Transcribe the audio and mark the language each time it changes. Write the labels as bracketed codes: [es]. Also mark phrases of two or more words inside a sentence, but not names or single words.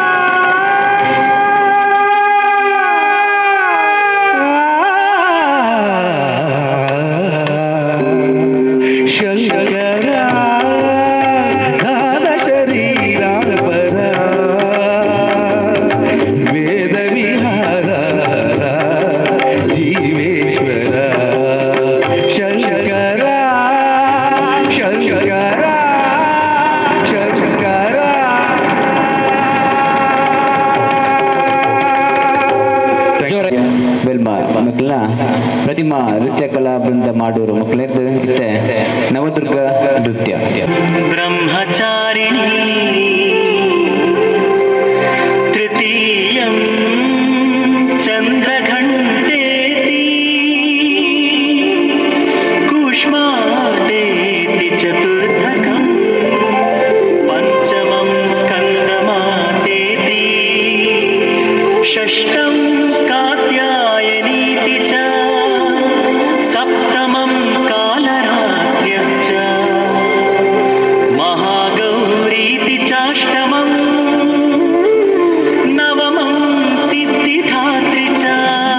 [sa] శంకరా నాద శరీరాపరా వేద విహారా జీవేశ్వరా శంకరా శంకరా శంకరా [kn] ಬೆಲ್ಮಾ ಮಕ್ಕಳ ಪ್ರತಿಮಾ ನೃತ್ಯ ಕಲಾ ಬೃಂದ ಮಾಡೋರು ಮಕ್ಕಳಿರ್ದು ಇಷ್ಟೇ ನವದುರ್ಗ ನೃತ್ಯ [sa] ಬ್ರಹ್ಮಚಾರಿಣಿ ತೃತೀಯಂ ಚಂದ್ರಘಂಟೇತಿ ಕೂಷ್ಮಾಂಡೇತಿ ಚತುರ್ಥಕಂ ಪಂಚಮಂ ಸ್ಕಂದಮಾತೇತಿ ಷಷ್ಠಂ कात्यायनीति च सप्तमं कालरात्र्यश्च महागौरीति चाष्टमं नवमं सिद्धिदात्री च